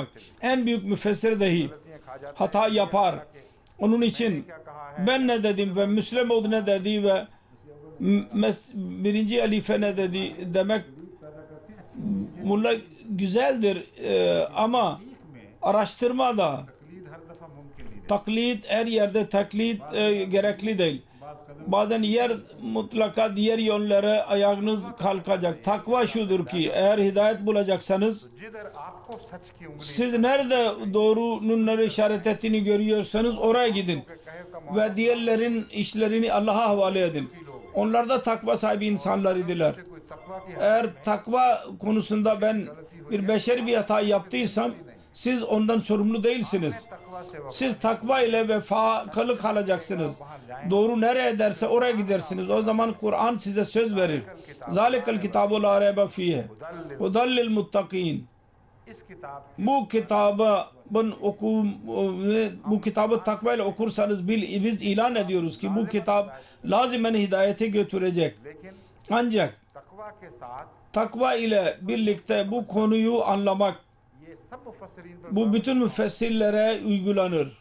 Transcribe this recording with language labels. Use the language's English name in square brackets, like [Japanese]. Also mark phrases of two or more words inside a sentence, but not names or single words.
[Turkish] En büyük müfessir dahi hata yapar. Onun için ben ne dedim ve Müslim oldu ne dedi ve birinci halife ne dedi demek bunlar güzeldir ama araştırma da [Urdu] تقلید ہر دفعہ ممکن نہیں [Turkish] taklit her yerde taklit gerekli değil. Bazen yer mutlaka diğer yönlere ayağınız kalkacak. Takva şudur ki eğer hidayet bulacaksanız [Urdu] جدھر آپ کو سچ کی انگلی [Turkish] siz nerede doğrunun nereye işaret ettiğini görüyorsanız oraya gidin. [Urdu] کہے کا [Turkish] Ve diğerlerin işlerini Allah'a havale edin. Onlar da takva sahibi insanlar idiler. [Urdu] کوئی تقوی کی [Turkish] Eğer takva konusunda ben bir beşeri bir hata yaptıysam siz ondan sorumlu değilsiniz. [Urdu] तकवा [Turkish] Siz takva ile vefalı kalacaksınız. Doğru nereye derse oraya gidersiniz. O zaman Kur'an size söz verir. [Arabic] ذلك الكتاب لا ريب فيه هدى للمتقين. [Turkish] Bu kitabı takva ile okursanız biz ilan ediyoruz ki bu kitap lazimen hidayete götürecek. Ancak takva ile birlikte bu konuyu anlamak bu bütün müfessirlere uygulanır.